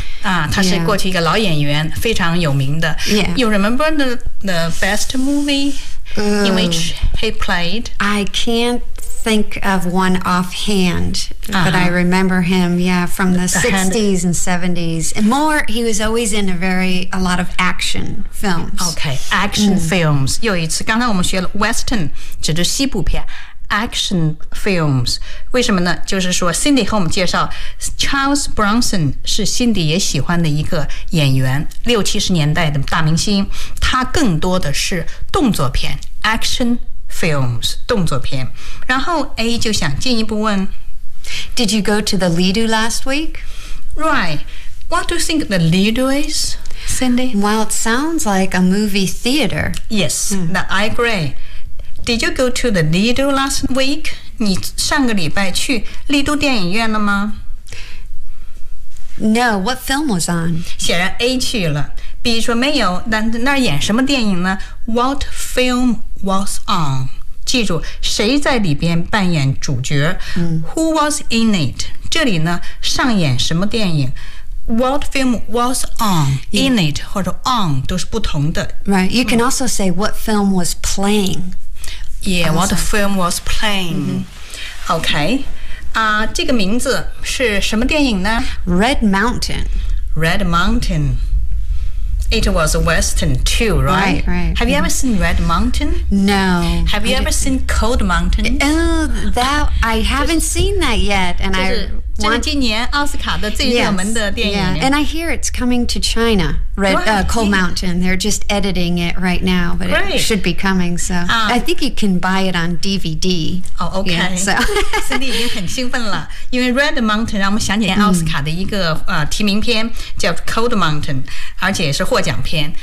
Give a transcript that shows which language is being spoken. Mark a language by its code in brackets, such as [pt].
[zh] 啊，他是过去一个老演员，非常有名的。 [en] Yeah. You remember the best movie? Ooh. In which he played? I can't think of one offhand, but I remember him, yeah, from the 60s and 70s. And more, he was always in a lot of action films. Okay, action films. [zh] 又一次，刚才我们学了 Western, 指的西部片。 Action films 为什么呢？就是说 Cindy 和我们介绍 Charles Bronson 是 Cindy 也喜欢的一个演员，六七十年代的大明星。他更多的是动作片 Action films 动作片。然后 A 就想进一步问， [en] Did you go to the Lido last week? Right. What do you think the Lido is, Cindy? Well, it sounds like a movie theater. Yes, I agreeDid you go to the Lido last week? [zh] 你上个礼拜去丽都电影院了吗？ [en] No, what film was on? [zh] 显然 A 去了。 B 说没有，那那演什么电影呢？ [en] What film was on? [zh] 记住，谁在里边扮演主角？ [en] Who was in it? [zh] 这里呢，上演什么电影？ [en] What film was on? In it 或者 on [zh] 都是不同的。 [en] Right, you can also say what film was playing. Yeah, what film was playing? Okay. [zh] 这个名字是什么电影呢？ [en] Red Mountain. Red Mountain. It was a Western too, right? Right, right. Have you ever seen Red Mountain? No. Have you ever seen Cold Mountain? I haven't seen that yet. And I want... [zh] 这是今年奥斯卡的最热门的电影。 [en] Yeah. And I hear it's coming to China. Cold Mountain. They're just editing it right now, but it should be coming. So I think you can buy it on DVD. Oh, okay. Yeah, so [zh] Cindy 已经很兴奋了，因为 Red Mountain 让我们想起奥斯卡的一个提名片叫 Cold Mountain， 而且也是获奖片。